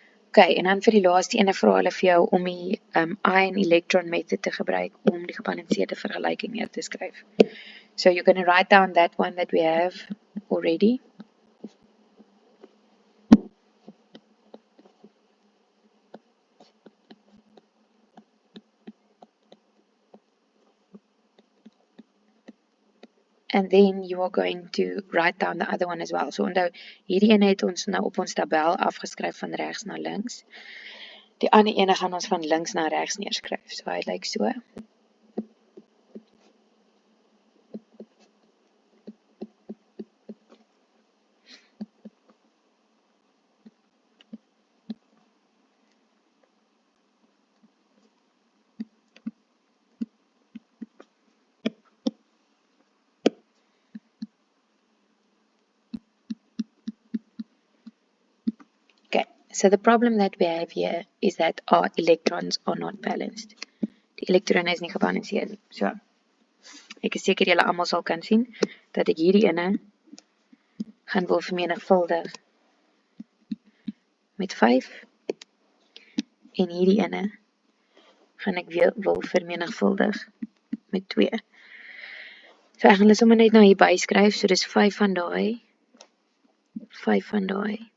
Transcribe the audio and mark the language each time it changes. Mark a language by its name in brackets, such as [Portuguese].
[Afrikaans] Okay, en dan vir die laaste ene vra hulle vir jou om die ion electron method te gebruik om die gebalanseerde vergelyking neer te skryf. [English] So you're going to write down that one that we have already. And then you are going to write down the other one as well. [Afrikaans] So onthou, hierdie ene het ons nou op ons tabel afgeskryf van regs na links. Die ander ene gaan ons van links na regs neerskryf. So hy lyk so. [English] So the problem that we have here is that our electrons are not balanced. [Afrikaans] Die elektrone is nie gebalanseerd nie. So, ek is seker julle almal sal kan sien, dat ek hierdie ene gaan wil vermenigvuldig met 5, en hierdie ene gaan ek wil vermenigvuldig met 2. So ek gaan hulle sommer net nou hier byskryf, so dis 5 van daai, 5 van daai,